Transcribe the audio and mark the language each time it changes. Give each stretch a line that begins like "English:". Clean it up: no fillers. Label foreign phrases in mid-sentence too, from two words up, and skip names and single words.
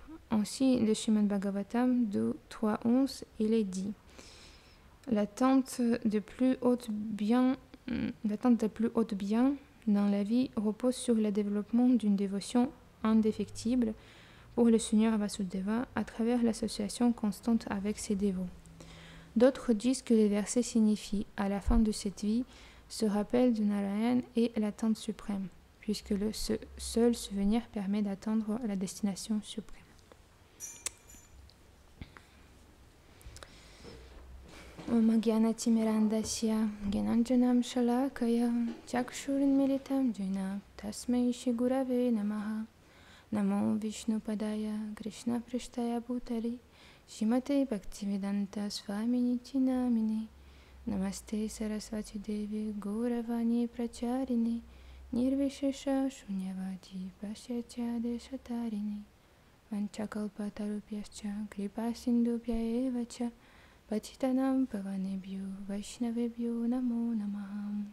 French: Ainsi, le Srimad Bhagavatam 2.3.11, il est dit: l'attente des plus hautes biens dans la vie repose sur le développement d'une dévotion indéfectible pour le Seigneur Vasudeva à travers l'association constante avec ses dévots. D'autres disent que les versets signifient « à la fin de cette vie, ce rappel de Narayan est l'attente suprême », puisque le seul souvenir permet d'atteindre la destination suprême.
Sanskrit: ॐ ज्ञानतिमिरान्धस्य ज्ञानाञ्जनं शलाकया चक्षुरुन्मीलितं येन तस्मै श्रीगुरवे नमः नमो विष्णुपादाय कृष्णप्रेष्ठाय भूतले श्रीमते भक्तिवेदान्त स्वामिन् इति नामिने नमस्ते सरस्वति देवि गौरवाणी प्रचारिणे निर्विशेष शून्यवादि पाश्चात्य देश तारिणे वाञ्छाकल्पतरुभ्यश्च कृपासिन्धुभ्य एव च पतितानां पावनेभ्यो वैष्णवेभ्यो नमो नमः.